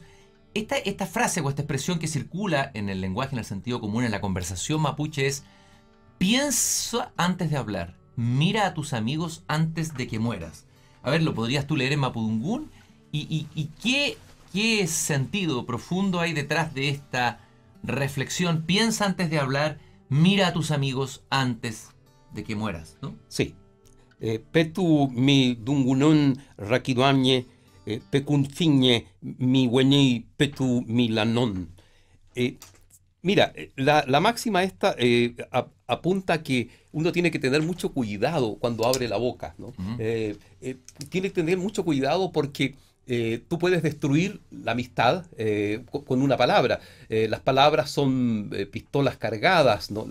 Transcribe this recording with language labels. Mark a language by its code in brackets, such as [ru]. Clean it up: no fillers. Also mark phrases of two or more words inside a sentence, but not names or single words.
[es] Esta frase o esta expresión que circula en el lenguaje, en el sentido común, en la conversación mapuche es: piensa antes de hablar, mira a tus amigos antes de que mueras. A ver, ¿lo podrías tú leer en Mapudungún? ¿Y qué sentido profundo hay detrás de esta reflexión? Piensa antes de hablar, mira a tus amigos antes de que mueras, ¿no? Sí. [arn] Petu mi dungunun rakiduamye pecunfiñe mi hueñi petu mi lanon. [es] Mira, la máxima esta apunta a que uno tiene que tener mucho cuidado cuando abre la boca, ¿no? Tiene que tener mucho cuidado porque tú puedes destruir la amistad con una palabra. Las palabras son pistolas cargadas, ¿no?